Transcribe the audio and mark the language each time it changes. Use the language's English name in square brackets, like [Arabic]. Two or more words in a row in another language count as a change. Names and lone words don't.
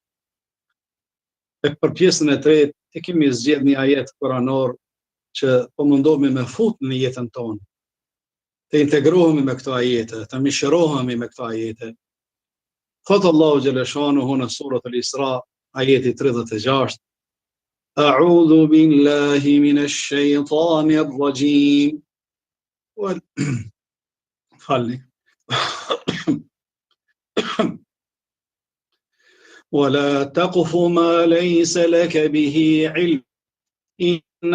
[Albanian] E për pjesën e tretë e kemi zgjedhur një ajet kuranor që po mundohemi me fut në jetën tonë. Të integrohemi me këto ajete, të mishërohemi me këto ajete. Thotë Allahu [Arabic] جل شأنه [Albanian] në surat al-Isra, ajeti 36: [Arabic] أعوذ بالله من الشيطان الرجيم. ولا تقف ما ليس لك به علم إن